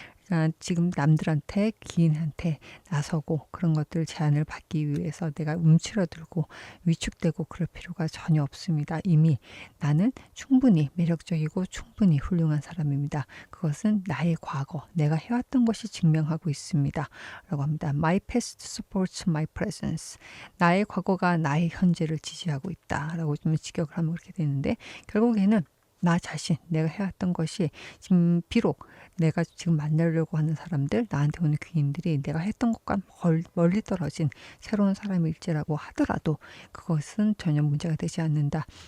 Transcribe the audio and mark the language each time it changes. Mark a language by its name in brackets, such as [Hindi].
[Korean] 그러니까 지금 남들한테 기인한테 나서고 그런 것들 제안을 받기 위해서 내가 움츠러들고 위축되고 그럴 필요가 전혀 없습니다. 이미 나는 충분히 매력적이고 충분히 훌륭한 사람입니다. 그것은 나의 과거, 내가 해왔던 것이 증명하고 있습니다. 라고 합니다. [English] My past supports my presence. [Korean] 나의 과거가 나의 현재를 지지하고 있다. 라고 좀 직역을 하면 그렇게 되는데 결국에는 나 자신, 내가 해왔던 것이 지금 비록 내가 지금 만나려고 하는 사람들, 나한테 오는 귀인들이 내가 했던 것과 멀리 떨어진 새로운 사람일지라고 하더라도 그것은 전혀 문제가 되지 않는다.